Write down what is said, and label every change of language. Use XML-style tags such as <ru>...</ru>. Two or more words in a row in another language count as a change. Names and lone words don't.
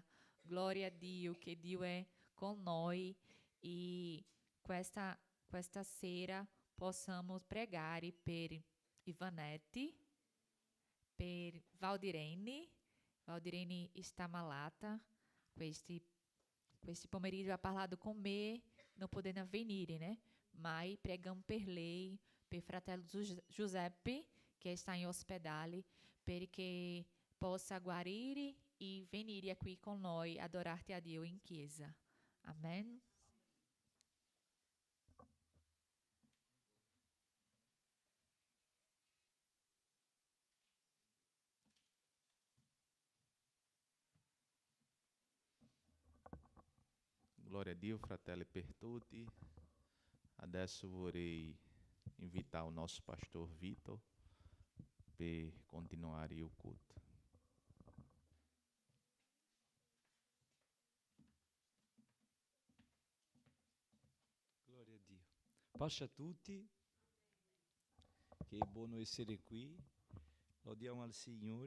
<it>Glória a Dio, che Dio è con noi e questa sera possamos pregare per Ivanete, per Valdirene. Valdirene está malata. Questo pomeriggio ha parlato con me, non potendo venire, né?</it> <pt>Mas pregamos</pt> <it>per lei, per fratello Giuseppe, che sta in ospedale, perché possa guarire e venire qui con noi adorarti a Dio in chiesa. Amen. Glória a Dio, fratelli, per tutti. Adesso vorrei invitare</it> <pt>o nosso pastor</pt> <it>Vitor per continuare o culto. Gloria a Dio. Pace a tutti, che è buono essere qui, lodiamo al Signore.</it>